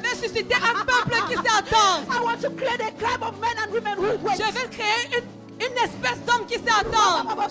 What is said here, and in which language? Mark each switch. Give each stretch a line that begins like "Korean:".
French: vais susciter un peuple qui sait attendre.
English: I want to create a tribe of men and women who wait.
French: Je vais créer une espèce d'homme qui sait attendre.